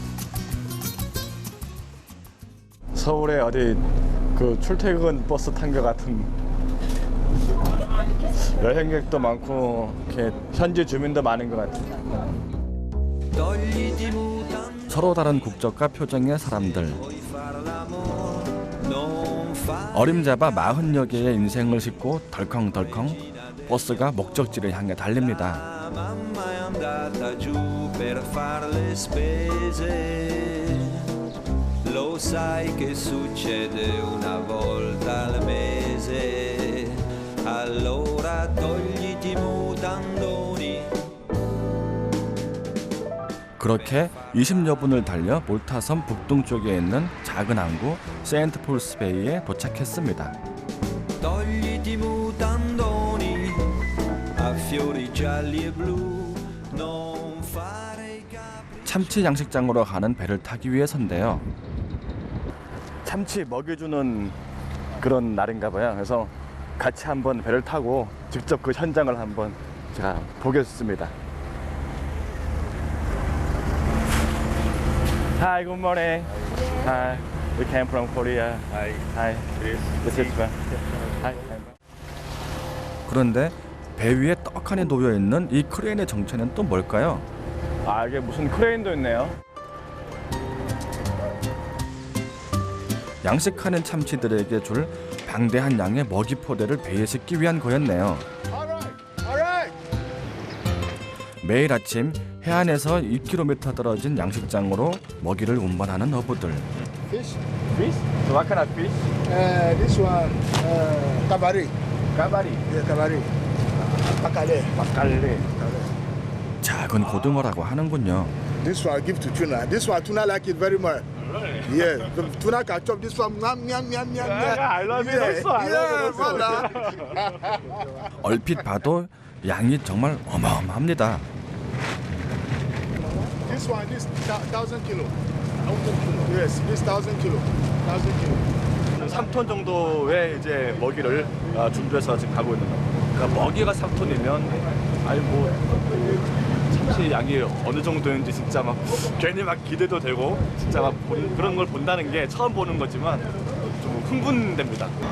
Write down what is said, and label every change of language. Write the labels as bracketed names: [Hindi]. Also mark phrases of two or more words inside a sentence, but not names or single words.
[Korean] 서울에 어디 그 출퇴근 버스 탄 것 같은 여행객도 많고 이렇게 현지 주민도 많은 것 같아요. 서로 다른 국적과 표정의 사람들. 어림잡아 40여 개의 인생을 싣고 덜컹덜컹 버스가 목적지를 향해 달립니다. [Italian] Lo sai che succede una volta al mese, allora togliti i mutandoni. [Korean] 그렇게 20여 분을 달려 몰타섬 북동쪽에 있는 작은 항구 세인트폴스베이에 도착했습니다. [Italian] Togliti i mutandoni, a fiori gialli e blu, non fare i capri. [Korean] 참치 양식장으로 가는 배를 타기 위해서인데요. 참치 먹여주는 그런 날인가 봐요. 그래서 같이 한번 배를 타고 직접 그 현장을 한번 제가 보겠습니다. [English] Hi, good morning. Hi, we came from Korea. Hi. Hi. This is fun. Hi. [Korean] 그런데 배 위에 떡하니 놓여 있는 이 크레인의 정체는 또 뭘까요? 아, 이게 무슨 크레인도 있네요. 양식하는 참치들에게 줄 방대한 양의 먹이 포대를 배에 싣기 위한 거였네요. 매일 아침 해안에서 2km 떨어진 양식장으로 먹이를 운반하는 어부들. [English] Fish? Fish? So what kind of fish? This one, kabari. Kabari? Yeah, [Maltese] kabari. Bakale. Bakale. [Korean] 작은 고등어라고 하는군요. [English] This one I give to tuna. This one tuna like it very much. Yeah, the tuna can chop this one. Miam, miam, miam, miam. I love it also. I love it also. [Korean] 얼핏 봐도 양이 정말 어마어마합니다. [English] This one, this 1,000 kilo. Yes, this 1,000 kilo. 1,000 kilo. [Korean] 3톤 정도의 이제 먹이를 준비해서 지금 가고 있는 거예요. 그러니까 먹이가 3톤이면 아니 뭐 참치 양이 어느 정도인지 진짜 막 괜히 막 기대도 되고 진짜 막 그런 걸 본다는 게 처음 보는 거지만 좀 흥분됩니다.